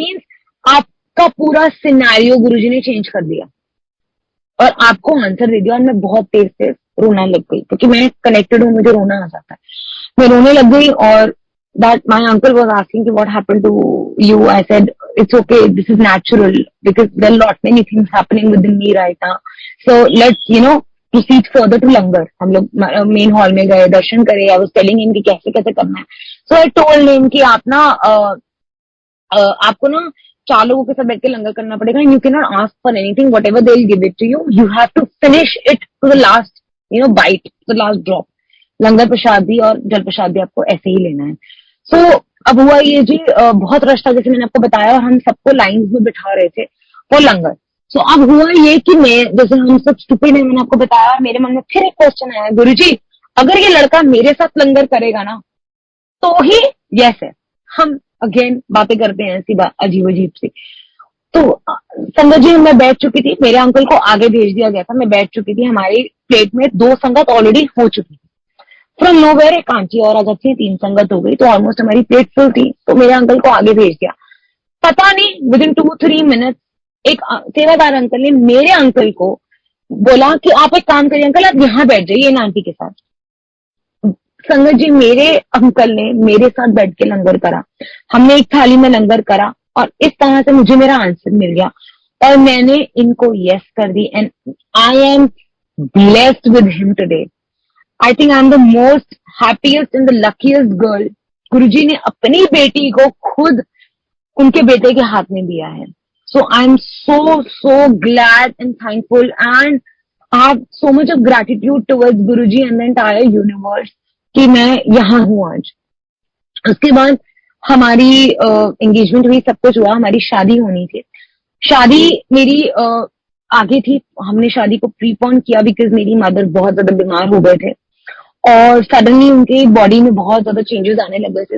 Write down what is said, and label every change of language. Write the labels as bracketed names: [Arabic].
[Hindi] Means आपका पूरा scenario गुरुजी ने चेंज कर दिया और आपको आंसर दे दिया। और मैं बहुत तेज से रोना लग गई, क्योंकि मैं कनेक्टेड हूँ, मुझे रोना आ जाता है, मैं रोने लग गई। [English] और that my uncle was asking what happened to you, I said it's okay, this is natural because there are lot many things happening within me right now, so let's proceed further to langar। [Hindi] हम लोग main hall में गए, दर्शन करे, [English] I was telling him [Hindi] कि कैसे कैसे करना है। [English] so I told him [Hindi] कि आप ना आपको ना 4 लोगों के साथ बैठ के लंगर करना पड़ेगा, [English] you cannot ask for anything, whatever they'll give it to you, you have to finish it to the last bite, the last drop। [Hindi] लंगर प्रसाद भी और जल प्रसाद भी आपको ऐसे ही लेना है। अब हुआ ये जी, बहुत रश था जैसे मैंने आपको बताया, और हम सबको लाइंस में बिठा रहे थे फॉर लंगर। अब हुआ ये कि मैं, जैसे हम सब स्टूपिड है, मैंने आपको बताया, मेरे मन में फिर एक क्वेश्चन आया, गुरुजी अगर ये लड़का मेरे साथ लंगर करेगा ना तो ही यस है। हम अगेन बातें करते हैं ऐसी बात अजीब अजीब सी। तो संगत जी मैं बैठ चुकी थी, मेरे अंकल को आगे भेज दिया गया था, मैं बैठ चुकी थी, हमारी प्लेट में 2 संगत ऑलरेडी हो चुकी थी। फ्रॉम नोवेयर एक आंटी और आ जाती है, 3 संगत हो गई, तो ऑलमोस्ट हमारी प्लेट फुल थी। तो मेरे अंकल को आगे भेज दिया, पता नहीं विद इन 2-3 मिनट एक सेवादार अंकल ने मेरे अंकल को बोला कि आप एक काम करिए अंकल, आप यहाँ बैठ जाइए इन आंटी के साथ। संगत जी मेरे अंकल ने मेरे साथ बैठ के लंगर करा, हमने एक थाली में लंगर करा, और इस तरह से मुझे मेरा आंसर मिल गया और मैंने इनको यस कर दी। [English] And I am blessed with him today. I think I'm the most happiest and the luckiest girl। [Hindi] गुरुजी ने अपनी बेटी को खुद उनके बेटे के हाथ में दिया है। [English] So I'm so glad and thankful and I have so much of gratitude towards Guruji and the entire universe [Hindi] कि मैं यहाँ हूँ आज। उसके बाद हमारी एंगेजमेंट हुई, सब कुछ हुआ, हमारी शादी होनी थी। शादी मेरी आगे थी, हमने शादी को प्रीपोन किया बिकॉज मेरी मदर बहुत ज्यादा बीमार हो गए थे और सडनली उनके बॉडी में बहुत ज्यादा चेंजेस आने लगे थे।